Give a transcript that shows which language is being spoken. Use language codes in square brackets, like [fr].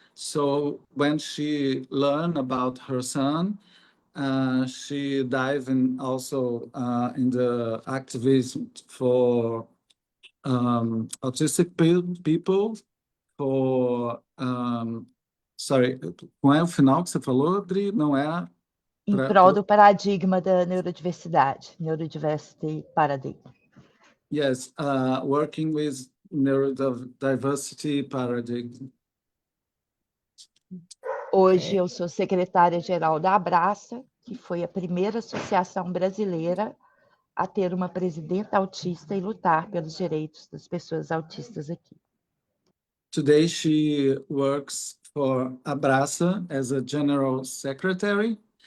[en] So when she learned about her son, she dived in also in the activism for autistic people, for sorry, [pt] qual é o final que você falou, Adri? Não é? Em prol do paradigma da neurodiversidade, [en] neurodiversity paradigm. Yes, working with neurodiversity paradigm. [pt] Hoje eu sou secretária-geral da Abraça, que foi a primeira associação brasileira a ter uma presidenta autista e lutar pelos direitos das pessoas autistas aqui. [en] Today she works for Abraça as a general secretary.